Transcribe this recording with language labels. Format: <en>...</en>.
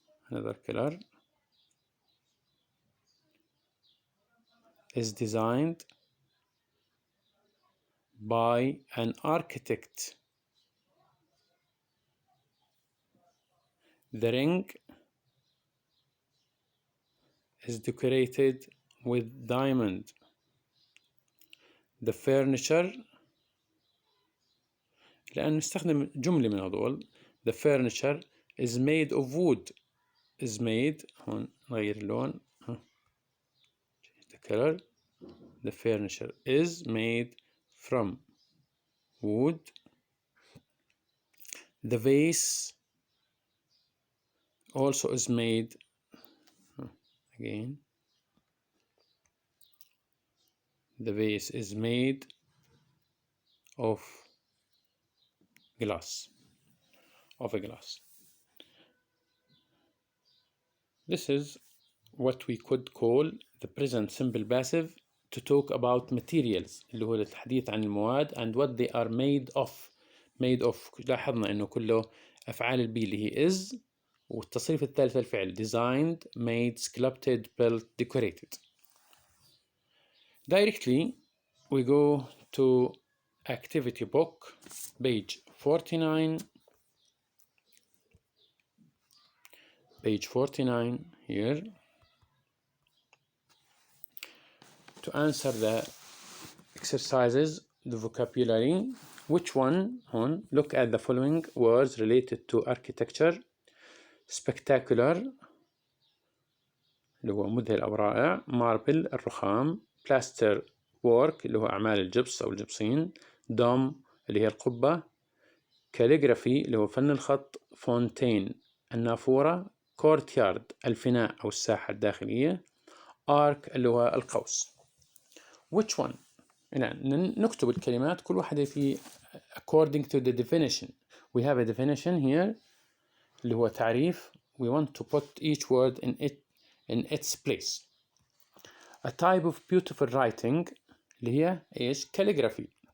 <en>Another color is designed by an architect. The ring is decorated with diamond. The furniture،</en> <ar>لأن نستخدم جملة من هذول.</ar> <en>The furniture is made of wood. is made،</en> <ar>هون نغير اللون،</ar> <en>the color. The furniture is made from wood. The vase also is made، again the vase is made of glass. Of a glass. This is what we could call the present simple passive to talk about materials،</en> <ar>اللي هو الحديث عن المواد</ar> <en>and what they are made of. made of،</en> <ar>لاحظنا انه كله افعال البي اللي هي is، والتصريف الثالث الفعل</ar> <en>designed, made, sculpted, built, decorated. Directly we go to activity book page 49. Page 49 here. To answer the exercises, the vocabulary. Which one? هون look at the following words related to architecture.</en> <ar>Spectacular اللي هو مذهل أو رائع. Marble الرخام. Plaster work اللي هو أعمال الجبس أو الجبصين. Dome اللي هي القبة. Calligraphy اللي هو فن الخط. Fontaine النافورة. Courtyard الفناء أو الساحة الداخلية. Arc اللي هو القوس.</ar> <en>Which one؟</en> <ar>يعني نكتب الكلمات كل واحدة في</ar> <en>according to the definition. We have a definition here</en> <ar>اللي هو تعريف.</ar> <en>We want to put each word in its place. A type of beautiful writing</en> <ar>اللي هي إيش؟</ar> <en>calligraphy.</en>